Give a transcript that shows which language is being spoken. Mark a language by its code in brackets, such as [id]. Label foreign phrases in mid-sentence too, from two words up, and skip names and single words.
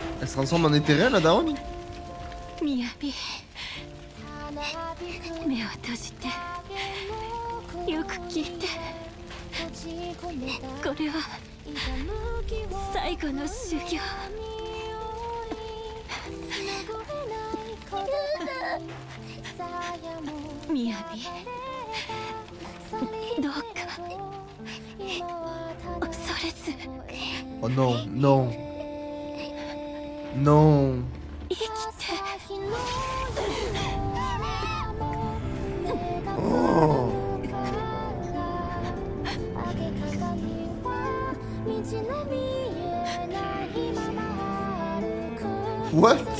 [fr] se transforme en éthérien, la daronne? [ja] Miyabi. 目を閉じてよく聞いて、これは最後の修行。みやび、どうか恐れず。 [fr] Oh non, non. Non. [ja] 生きて。 Oh. [en] What?